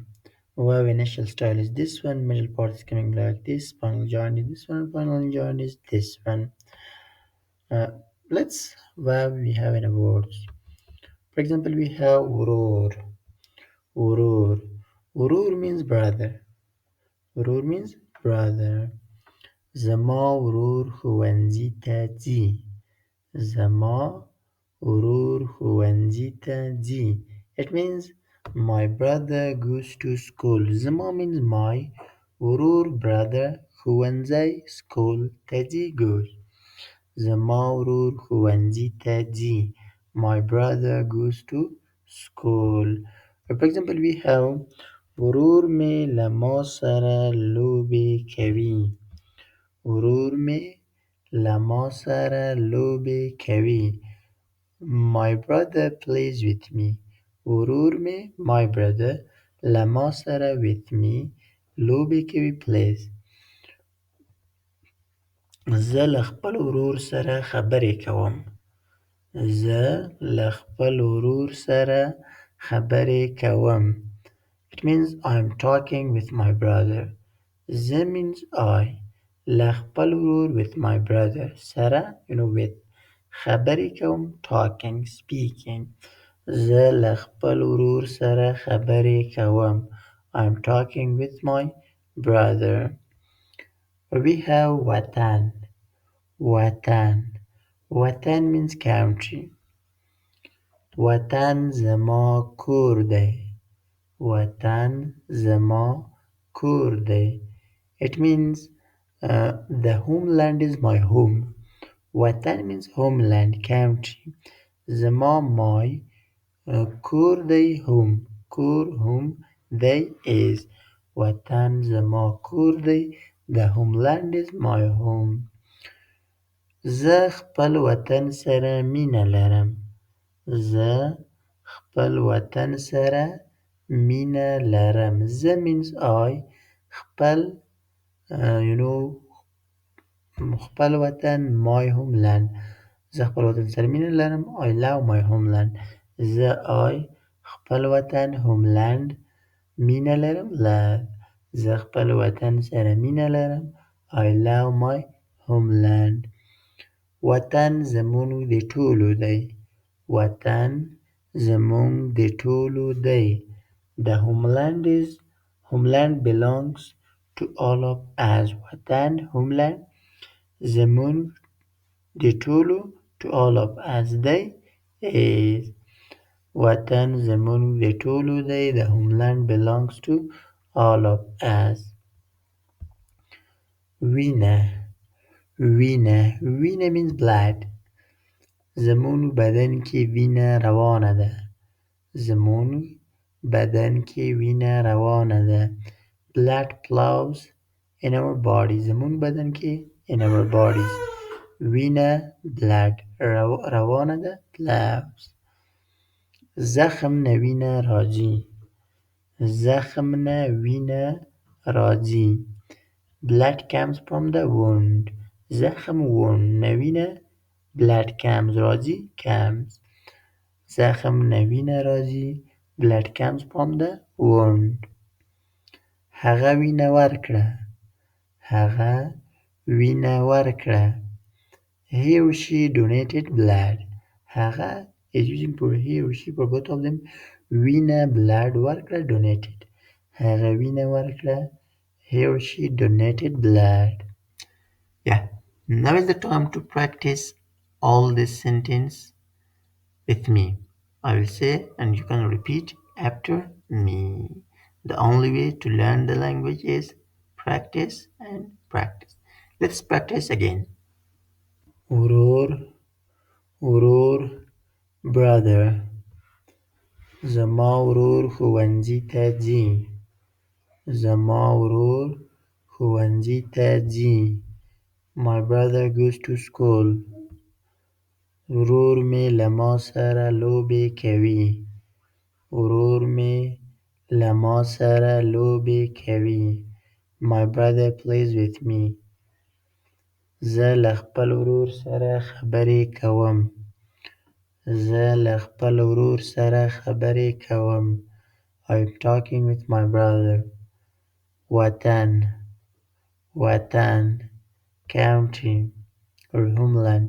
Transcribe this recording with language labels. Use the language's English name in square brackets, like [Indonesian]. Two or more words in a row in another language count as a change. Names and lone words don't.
[English] Wow initial style is this one, middle part is coming like this, final join is this one, final join is this one. Uh, let's wow we have in a words. For example, we have urur. Urur. Urur means brother. Urur means brother. [Pashto] زما ورور ښوونځي ته ځي. زما ورور ښوونځي ته ځي. [English] It means my brother goes to school. زما means my. ورور brother. ښوونځی school. [Pashto] ته ځي goes. زما ورور ښوونځي ته ځي. [English] My brother goes to school. For example, we have [Pashto] ورور مې له ما سره لوبې کوي. ورور مې له ما سره لوبې کوي. [English] My brother plays with me. [Pashto] ورور مې [English] my brother [Pashto] له ما سره [English] with me [Pashto] لوبې کوي plays. زه له خپل ورور سره خبرې کوم. زه له خپل ورور سره خبرې کوم. [English] It means I'm talking with my brother. زه means I. [Pashto] له خپل ورور [English] with my brother. سره with. [Pashto] خبرې کوم [English] talking, speaking. [Pashto] زه له خپل ورور سره خبرې کوم. [English] I'm talking with my brother. We have [Pashto] وطن. وطن. [English] وطن means country. [Pashto] وطن زما کور دی. وطن زما کور دی. [English] It means the homeland is my home. وطن means homeland, country. زما my [Pashto] کور دی [English] home. کور home دی is. [Pashto] وطن زما کور دی. [English] The homeland is my home. [Pashto] زه خپل وطن سره مینه لرم. زه خپل وطن سره مینه لرم. [English] زه means I. [Pashto] خپل خپل وطن [English] my homeland. [Pashto] زه خپل وطن سره مینه لرم. [English] I love my homeland. [Pashto] زه I خپل وطن homeland مینه لرم. love. زه خپل وطن سره مینه لرم. [English] I love my homeland. [Pashto] وطن زموږ د ټولو دی. وطن زموږ د ټولو دی. [English] The homeland belongs to all of us. وطن homeland [Pashto] زموږ د ټولو [English] to all of us دی is. [Pashto] وطن زموږ د ټولو دی. [English] The homeland belongs to all of us. [Pashto] وینه. وینه. [English] وینه means blood. [Pashto] زموږ بدن کې وینه روانه ده. زموږ بدن کې وینه روانه ده. [English] Blood flows in our bodies. [Pashto] زموږ بدن کې [English] in our bodies. [Pashto] وینه blood روانه ده flows. زخم نه وینه راځي. زخم نه وینه راځي. [English] Blood comes from the wound. زخم wound [Pashto] نه وینه [English] blood comes راځي comes. [Pashto] زخم نه وینه راځي. [English] Blood comes from the wound. [Pashto] هغه وینه ورکړه. هغه وینه ورکړه. [English] He or she donated blood. هغه is using for he or she for both of them. [Pashto] وینه blood ورکړه donated. هغه وینه ورکړه. [English] He or she donated blood. Yeah, now is the time to practice all this sentence with me. I will say and you can repeat after me. The only way to learn the language is practice and practice. Let's practice again. Urur, urur, brother. [Pashto] زما ورور ښوونځي ته ځي. زما ورور ښوونځي ته ځي. [English] My brother goes to school. [Pashto] ورور مې له ما سره لوبې کوي. ورور مې له ما سره لوبې کوي. [English] My brother plays with me. [Pashto] زه له خپل ورور سره خبرې کوم. زه له خپل ورور سره خبرې کوم. [English] I'm talking with my brother. [Pashto] وطن وطن [English] country or homeland.